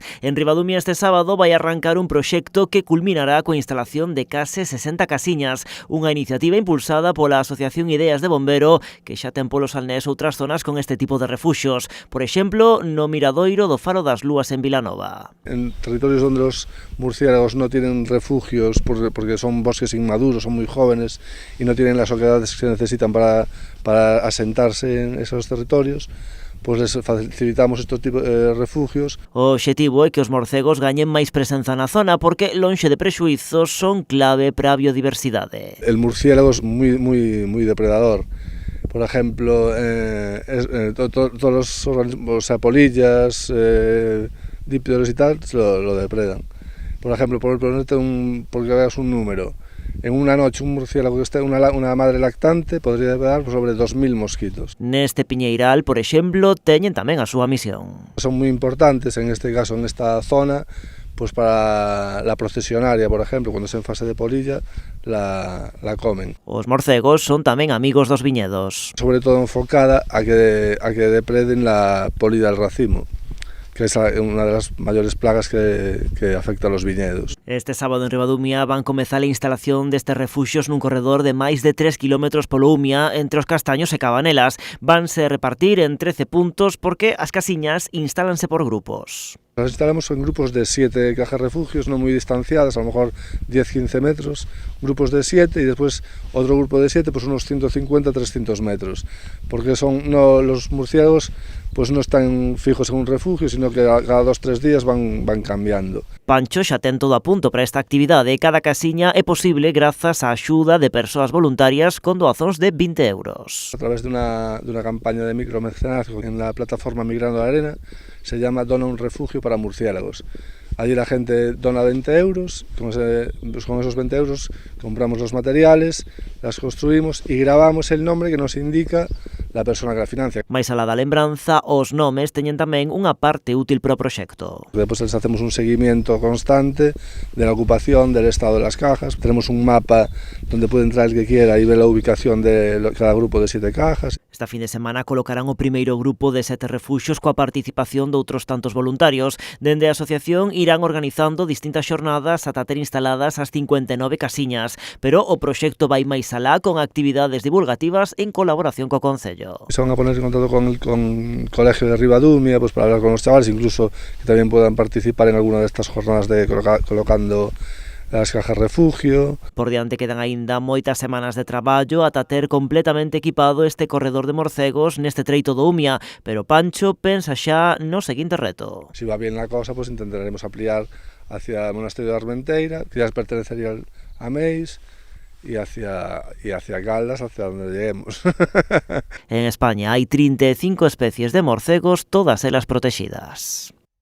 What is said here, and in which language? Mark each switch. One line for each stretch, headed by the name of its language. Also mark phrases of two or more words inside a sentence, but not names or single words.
Galician: En Ribadumia este sábado vai arrancar un proxecto que culminará coa instalación de case 60 casiñas, unha iniciativa impulsada pola Asociación Ideas de Bombero, que xa ten polos alnés outras zonas con este tipo de refuxios. Por exemplo, no miradoiro do Faro das Lúas en Vilanova.
Spanish: En territorios donde los murciélagos no tienen refugios porque son bosques inmaduros, son muy jóvenes y no tienen las oquedades que necesitan para asentarse en esos territorios, pues les facilitamos estos tipos de refugios.
Galician: O obxectivo é que os morcegos gañen máis presenza na zona porque, lonxe de prexuizos, son clave para a biodiversidade.
Spanish: El murciélago es muy depredador. Por ejemplo, todos los organismos, o sea, polillas, dípteros y tal, lo depredan. Por ejemplo, porque veas un número. En una noche un murciélago que esté unha madre lactante podría depredar sobre 2000 mosquitos.
Galician: Neste piñeiral, por exemplo, teñen tamén a súa misión. Son moi importantes,
Spanish: en este caso, en esta zona, pues para la procesionaria, por ejemplo, cuando es en fase de polilla, la comen.
Galician: Os morcegos son tamén amigos dos viñedos.
Spanish: Sobre todo enfocada a que depreden la polilla del racimo, que es una de las mayores plagas que afecta a los viñedos.
Galician: Este sábado en Ribadumia van comezar a instalación destes refuxios nun corredor de máis de 3 km polo Umia entre os Castaños e Cabanelas. Vanse repartir en 13 puntos porque as casiñas instálanse por grupos.
Spanish: Las instalamos en grupos de 7 cajas refugios, no muy distanciadas, a lo mejor 10-15 metros, grupos de 7 y después otro grupo de 7, pues unos 150-300 metros, porque los murciélagos pues no están fijos en un refugio, sino que cada 2-3 días van cambiando.
Galician: Pancho xa ten todo a punto para esta actividade e cada casiña é posible grazas á axuda de persoas voluntarias con doazóns de 20 euros.
Spanish: A través de una campaña de micromecenazgo en la plataforma Migrando la Arena, se llama Dona un refugio para murciélagos. Allí la gente dona 20 euros, con esos 20 euros compramos los materiales, las construimos y grabamos el nombre que nos indica la persona que la financia.
Galician: Mais alá da lembranza, os nomes teñen tamén unha parte útil para o proxecto.
Spanish: Después les hacemos un seguimiento constante de la ocupación, del estado de las cajas. Tenemos un mapa donde puede entrar el que quiera y ver la ubicación de cada grupo de 7 cajas.
Galician: Esta fin de semana colocarán o primeiro grupo de 7 refuxios coa participación de outros tantos voluntarios. Dende a asociación irán organizando distintas xornadas ata ter instaladas as 59 casiñas, pero o proxecto vai máis alá con actividades divulgativas en colaboración co Concello.
Spanish: Se van a poner en contacto con el Colegio de Ribadumia, pues para hablar con los chavales, incluso que también puedan participar en alguna de estas jornadas de colocando las cajas refugio.
Galician: Por diante quedan aínda moitas semanas de traballo ata ter completamente equipado este corredor de morcegos neste treito do Umia, pero Pancho pensa xa no seguinte reto.
Spanish: Si va bien la cosa, pues intentaremos ampliar hacia el Monasterio de Armenteira, que ya pertenecería a Meis, y hacia Caldas, hacia donde lleguemos.
Galician: En España hai 35 especies de morcegos, todas elas protegidas.